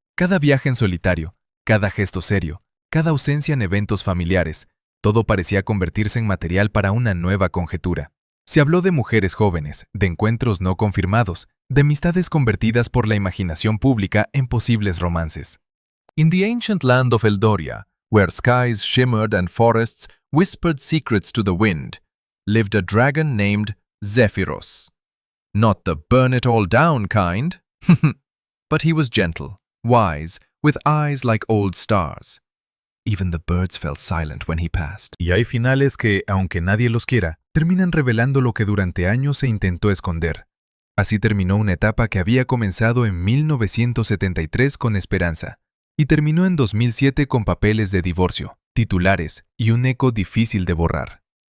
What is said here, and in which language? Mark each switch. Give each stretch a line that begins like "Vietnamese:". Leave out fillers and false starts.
Spanish: Cada viaje en solitario, cada gesto serio, cada ausencia en eventos familiares, todo parecía convertirse en material para una nueva conjetura. Se habló de mujeres jóvenes, de encuentros no confirmados, de amistades convertidas por la imaginación pública en posibles romances.
English: In the ancient land of Eldoria, where skies shimmered and forests whispered secrets to the wind, lived a dragon named Zephyros. Not the burn it all down kind, but he was gentle, wise, with eyes like old stars. Even the birds fell silent when he passed.
Spanish: Y hay finales que, aunque nadie los quiera, terminan revelando lo que durante años se intentó esconder. Así terminó una etapa que había comenzado en 1973 con esperanza y terminó en 2007 con papeles de divorcio, titulares y un eco difícil de borrar.